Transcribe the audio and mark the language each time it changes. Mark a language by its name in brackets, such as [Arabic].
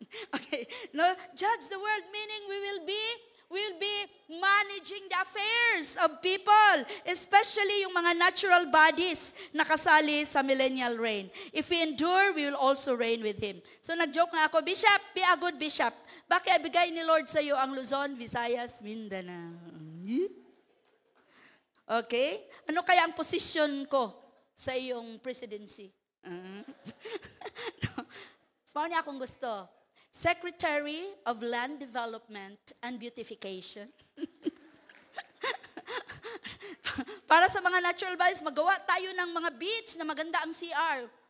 [English] Okay, no, judge the world, meaning we will be managing the affairs of people, especially [Filipino] yung mga natural bodies na kasali sa millennial reign. [English] If we endure, we will also reign with Him. So nag-joke nga ako, Bishop, be a good bishop. [Filipino] Bakit ibigay ni Lord sa iyo ang Luzon, Visayas, Mindanao? Okay? Ano kaya ang position ko sa iyong presidency? [Cebuano] Mao niya akong gusto. [English] Secretary of Land Development and Beautification. [Filipino] Para sa mga natural bodies, magawa tayo ng mga beach na maganda ang CR.